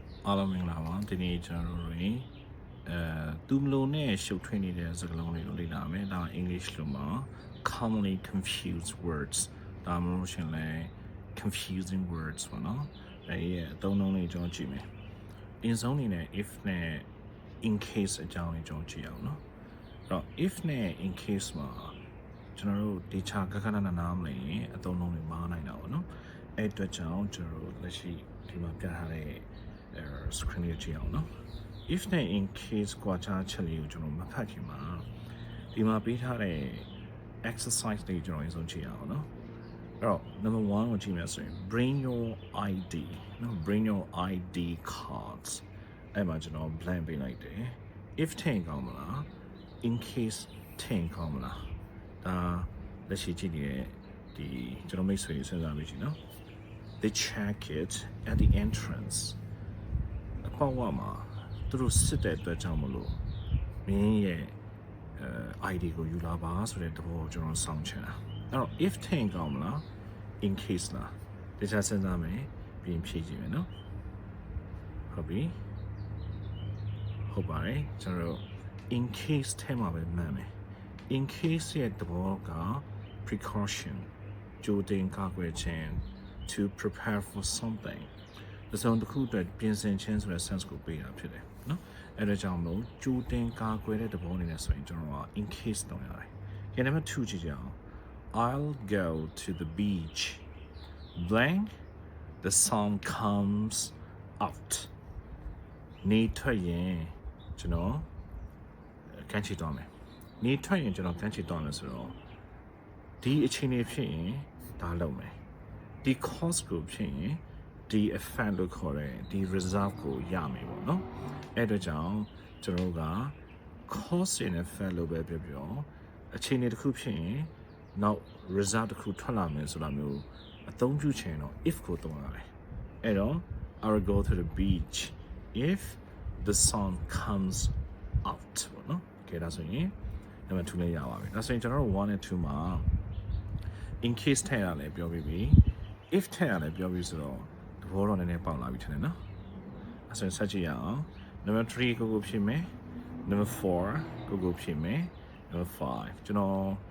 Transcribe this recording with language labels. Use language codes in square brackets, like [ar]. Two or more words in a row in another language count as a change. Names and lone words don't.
[my] အားလုံးမင်္ဂလာပါဒီနေ့ကျွန်တော်တို့သူမလို့နဲ့ရှုပ်ထွေးနေတဲ့စကားလုံးတွေကိုလေ့လာမယ်ဒါ English လို့မှာ [en] commonly confused words [my] ဒါမှမဟုတ်ရှင်လဲ [en] confusing words [my] ပေါ့နော်အဲဒီအသုံးအနှုန်းလေးကျွန်တော်ကြည့်မယ် in ဆုံးနေ နဲ့ if နဲ့ [en] in case [my] အကြောင်းလေးကျွန်တော်ကြည့်အောင်နော်အဲ့တော့ if နဲ့ [en] in case [my] မှာကျွန်တော်တို့ဒီချာခက်ခက်နားမလဲရင်အသုံးအနှုန်းတွေမှားနိုင်တာပေါ့နော် အဲ့အတွက်ကြောင့်ကျွန်တော်တို့လက်ရှိဒီမှာပြထားတဲ့screen လေးကြည့်အောင်နော် if နဲ့ [en] in case [my] ကွာခြားချက်လေးကိုကျွန်တော် မဖတ်ခင်မှာဒီမှာပေးထားတဲ့ exercise လေးကျွန်တော်အရင်ဆုံးကြည့်အောင်နော်အဲ့တော့ number 1ကိုကြ ည့်မယ်ဆိုရင် [en] bring your ID [my] နော် [en] bring your ID cards [my] အဲ့မှာကျွန်တော် blank ပေးလိုက်တယ် if ထင်ကောင်းမလား [en] in case [my] ထင်ကောင်းမလားဒါလက်ရှိကြည့်နေတဲ့ဒီကျွန်တော်မိတ်ဆွေတွေစဉ်းစားလို့ရှိနော် [en] they check it at the entrance [my] အပေါက်ဝမှာသူတို့စစ်တဲ့အတွက်ကြောင့်မလို့မင်းရဲ့ ID ကိုယူလာပါဆိုတဲ့သဘောကိုကျွန်တော်စောင့်ချင်တာအဲ့တော့ if ထင်ကောင်းမလား [en] in case [my] လားတခြားစဉ်းစားမယ်ပြီးရင်ဖြည့်ကြည့်မယ်နော်ဟုတ်ပြီဟုတ်ပါတယ်ကျွန်တော် [en] in case [my] ထဲမှာပဲမှန်မယ် [en] in case [my] ရဲ့သဘောက precaution ကြိုတင် ကာကွယ်ခြင်း [en] to prepare for something [my] ဒီဆုံးတစ်ခုအတွက်ပြင်ဆင်ခြင်းဆိုတဲ့ sense ကိုပေးတာဖြစ်တယ်နော်အဲ့ဒါကြောင့်မို့ကြိုတင်ကာကွယ်တဲ့သဘောအနေနဲ့ဆိုရင်ကျွန်တော်က [en] in case [my] တောင်းရတယ် ။ဒီနံပါတ်2ကြည့်ကြအောင် [en] I'll go to the beach blank the sun comes out [my] နေထွက်ရင်ကျွန်တော်ကမ်းခြေတောင်းမယ်နေထွက်ရင်ကျွန်တော်ကမ်းခြေတောင်းမယ် ဆိုတော့ဒီအချိန်လေးဖြစ်ရင်ဒါလုပ်မယ်ဒီ course ကိုဖြစ်ရင်ဒီ effect လို့ခေါ်တဲ့ဒီ result ကိုရမယ်ပေါ့နော်အဲ့တော့ကြောင့်ကျွန်တော်က [en] cause and effect [my] လို့ပဲပြောပြောအခြေအနေတစ်ခုဖြစ်ရင်နောက် result တစ်ခုထွက်လာမယ်ဆိုတာမျိုးအသုံးပြုချင်တော့ if ကိုသုံးရတယ်အဲ့တော့ [en] I will go to the beach if the sun comes out [my] ပေါ့နော်โอเคဒါဆိုရင်နံပါတ်2လေးရပါပြီဒါဆိုရင်ကျွန်တော်တို့1 and 2မှာ [en] in case [my] ထည့်ရတယ်ပြောပြီးပြီ if ထည့်ရတယ်ပြောပြီးဆိုတော့သဘောတော့နည်းနည်းပေါက်လာပြီထင်တယ်နော်အဲဆိုရင်ဆက်ကြည့်ရအောင် number 3ကိုဖြည့်မယ် number 4ကိုဖြည့်မယ် number 5ကျွန်တော်